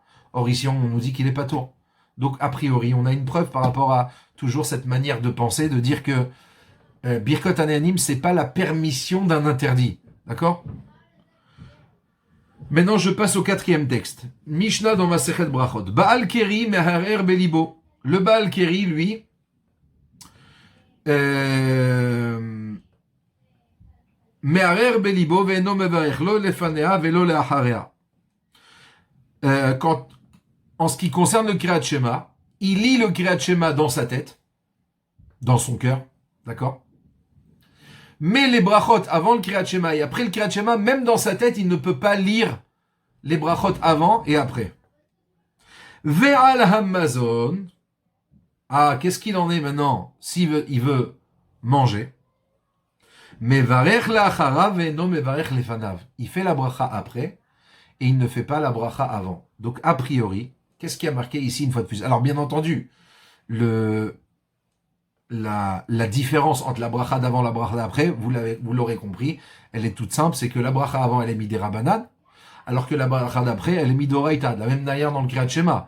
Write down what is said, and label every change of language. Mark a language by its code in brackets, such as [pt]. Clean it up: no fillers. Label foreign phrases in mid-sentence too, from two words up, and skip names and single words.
[fr] Or ici, on nous dit qu'il est pas tour. Donc, a priori, on a une preuve par rapport à toujours cette manière de penser, de dire que Birkot Hanehenim, c'est pas la permission d'un interdit. D'accord? Maintenant, je passe au 4e texte. Mishnah dans Masechet Brachot. [he] בעל קרי מהרהר בלבו. [fr] Le Baal Keri, lui, [he] מהרהר בלבו ואינו מברך לא לפניה ולא לאחריה. [fr] En ce qui concerne le Kriyat Shema, il lit le Kriyat Shema dans sa tête, dans son cœur, d'accord? Mais les brachot avant le Kriyat Shema et après le Kriyat Shema, même dans sa tête, il ne peut pas lire les brachot avant et après. [he] ועל המזון. [fr] Ah, qu'est-ce qu'il en est maintenant il veut manger? [he] מברך לאחריה ואינו מברך לפניו. [fr] Il fait la bracha après et il ne fait pas la bracha avant. Donc, a priori, qu'est-ce qui a marqué ici une fois de plus? Alors, bien entendu, la différence entre la bracha d'avant et la bracha d'après, vous l'aurez compris, elle est toute simple, c'est que la bracha avant, elle est mise des rabbanan, alors que la bracha d'après, elle est mise d'oraita, de la même manière dans le Kriyat Shema.